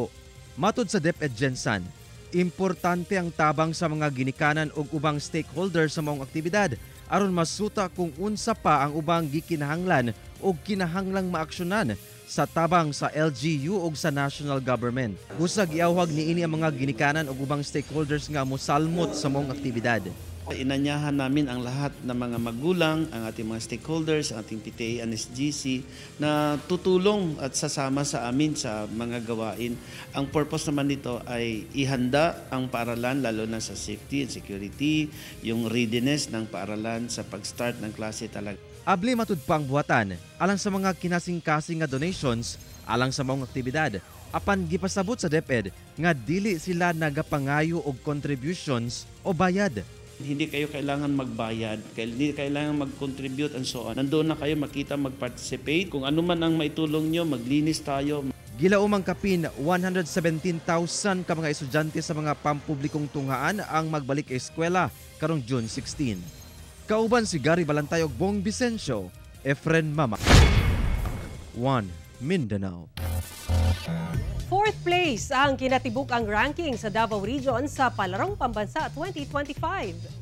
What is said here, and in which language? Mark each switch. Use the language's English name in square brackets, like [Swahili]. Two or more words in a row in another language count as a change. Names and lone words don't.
[Cebuano] Matod sa DepEd Gensan, importante ang tabang sa mga ginikanan ug ubang stakeholders sa maong aktibidad aron masuta kung unsa pa ang ubang gikinahanglan o kinahanglang maaksyonan sa tabang sa LGU ug sa national government. Busag iawhag niini ang mga ginikanan ug ubang stakeholders nga mosalmot sa maong aktibidad. [Filipino] Inanyahan namin ang lahat ng mga magulang, ang ating mga stakeholders, ang ating PTA and SGC na tutulong at sasama sa amin sa mga gawain. Ang purpose naman nito ay ihanda ang paaralan lalo na sa [English] safety and security, [Filipino] yung readiness ng paaralan sa pag-start ng klase talaga. [Cebuano] Abli matud pa ang buhatan alang sa mga kinasing-kasing nga donations alang sa maong aktibidad. Apan gipasabot sa DepEd nga dili sila nagapangayo og contributions o bayad. [Filipino] Hindi kayo kailangan magbayad, hindi kailangan mag-contribute [English] and so on. [Filipino] Nandoon na kayo makita, mag-participate. Kung ano man ang maitulong nyo, maglinis tayo. [Cebuano] Gilaumang kapin 117,000 ka mga estudyante sa mga pampublikong tunghaan ang magbalik eskwela karong June 16. Kauban si Gary Balantay ug Bong Vicencio, Efren Mama. 1 Mindanao. 4th place ang kinatibuk ang ranking sa Davao Region sa Palarong Pambansa 2025.